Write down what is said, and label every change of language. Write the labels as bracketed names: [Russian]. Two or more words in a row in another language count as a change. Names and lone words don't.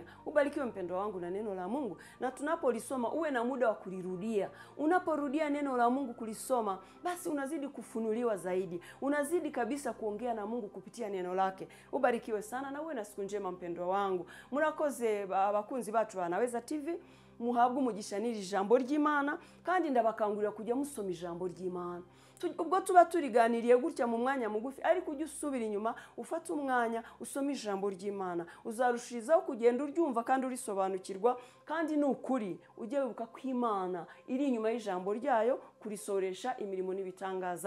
[Swahili] Ubarikiwe mpendwa wangu na neno la Mungu, na tunapolisoma uwe na muda wa kulirudia. Unaporudia neno la Mungu kulisoma, basi unazidi kufunuliwa zaidi. Unazidi kabisa kuongea na Mungu kupitia neno lake. Ubarikiwe sana na uwe na siku njema mpendwa wangu. [Kinyarwanda] Murakoze bakunzi bacu Banaweza TV. muhabwe umugisha n'iri jambo ry'Imana, kandi ndabakangurira kujya musoma ijambo ry'Imana. Ubwo tuba turiganiriye gutya mu mwanya mugufi, ariko ujye usubira inyuma ufata umwanya usoma ijambo ry'Imana, uzarushirizaho kugenda uryumva kandi urisobanukirwa, kandi ni ukuri ujye wibuka ko Imana iri inyuma y'ijambo ryayo kurisoresha imirimo n'ibitangaza.